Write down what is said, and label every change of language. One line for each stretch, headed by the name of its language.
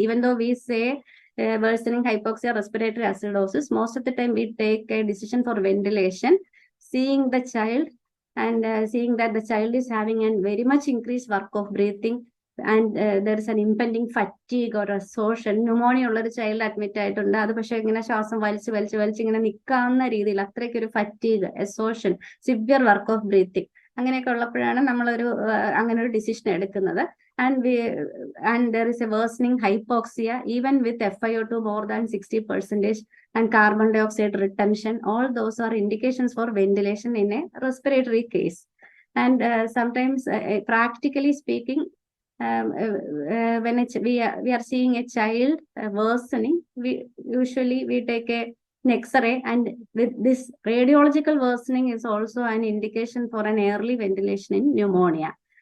English: Even though we say worsening hypoxia, respiratory acidosis, most of the time we take a decision for ventilation, seeing the child and seeing that the child is having a very much increased work of breathing, and there is an impending fatigue or exhaustion.
Malayalam: Pneumonia ഉള്ള ഒരു child admit ആയിട്ടുണ്ട്. അത് പക്ഷെ ഇങ്ങനെ ശ്വാസം വലിച്ച് ഇങ്ങനെ നിൽക്കാവുന്ന രീതിയിൽ അത്രയ്ക്കൊരു fatigue, exhaustion, severe work of breathing, അങ്ങനെയൊക്കെ ഉള്ളപ്പോഴാണ് നമ്മളൊരു അങ്ങനെ ഒരു ഡിസിഷൻ എടുക്കുന്നത്.
English: And there is a worsening hypoxia even with FiO2 more than 60% and carbon dioxide retention. All those are indications for ventilation in a respiratory case. And sometimes, practically speaking, when we are seeing a child worsening, we usually take an X-ray, and with this radiological worsening is also an indication for an early ventilation in pneumonia.